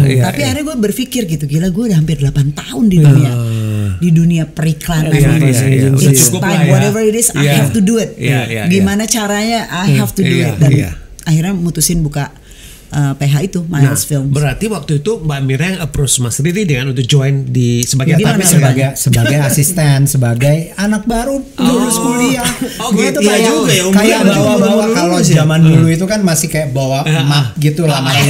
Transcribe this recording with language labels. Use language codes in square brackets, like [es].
[id] Tapi akhirnya gue berpikir gitu, gila gue udah hampir 8 tahun di dunia periklanan. [en] It's time, whatever it is, I have to do it. [id] Gimana caranya, [en] I have to do it. [id] Dan akhirnya mutusin buka PH itu, Miles Film. Berarti waktu itu Mbak Mira yang approach Mas Riri dengan untuk join di sebagai sebagai asisten, sebagai anak baru lulus kuliah. Gue tuh kayak bawa kalau zaman dulu itu kan masih kayak bawa map gitu lah.